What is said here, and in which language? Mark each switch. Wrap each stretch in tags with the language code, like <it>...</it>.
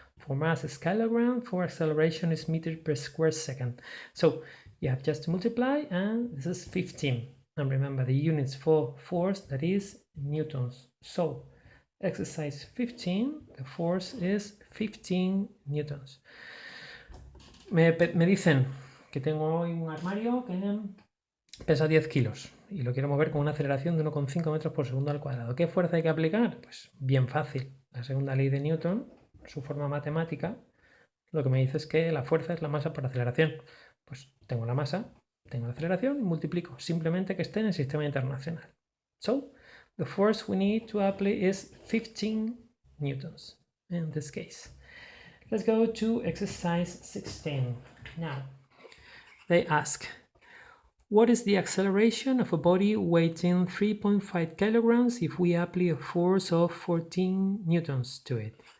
<en>For mass is kilogram, for acceleration is meter per square second. So you have just to multiply, and this is 15. And remember the units for force, that is newtons. So exercise 15, the force is 15 newtons.</en> <es>Me dicen que tengo hoy un armario que pesa 10 kilos y lo quiero mover con una aceleración de 1,5 metros por segundo al cuadrado. ¿Qué fuerza hay que aplicar? Pues bien fácil. La segunda ley de Newton, su forma matemática, lo que me dice es que la fuerza es la masa por aceleración. Pues tengo la masa, tengo la aceleración y multiplico. Simplemente que esté en el sistema internacional.</es> <en>So, the force we need to apply is 15 newtons in this case. Let's go to exercise 16. Now, they ask, what is the acceleration of a body weighing 3.5 kilograms if we apply a force of 14 newtons to it?</en>